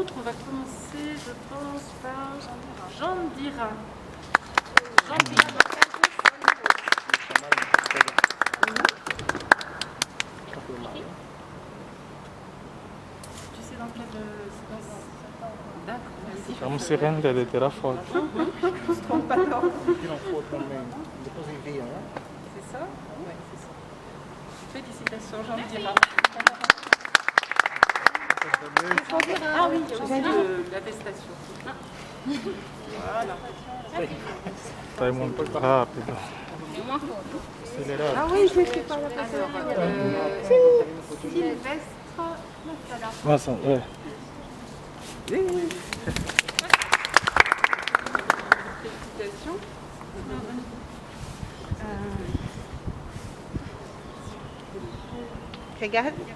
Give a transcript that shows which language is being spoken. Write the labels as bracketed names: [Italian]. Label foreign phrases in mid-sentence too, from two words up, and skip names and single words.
[French] On va commencer, je pense, par Jean Dira. Jean Dira. Tu sais dans quelle séquence? D'accord, merci. [Portuguese] Vamos se render de tirar foto. [French] Je ne se trompe pas d'ordre. [Portuguese] Tiram foto também, depois enviam, né? [French] C'est ça? Oui, c'est ça. Félicitations, Jean Dira. Ah oui, j'ai l'attestation. Voilà. [Portuguese] Está muito rápido. Acelerado. [French] Ah oui, je l'ai fait par la Sylvestre. [Portuguese] Nossa, é. [French] Félicitations. Regarde.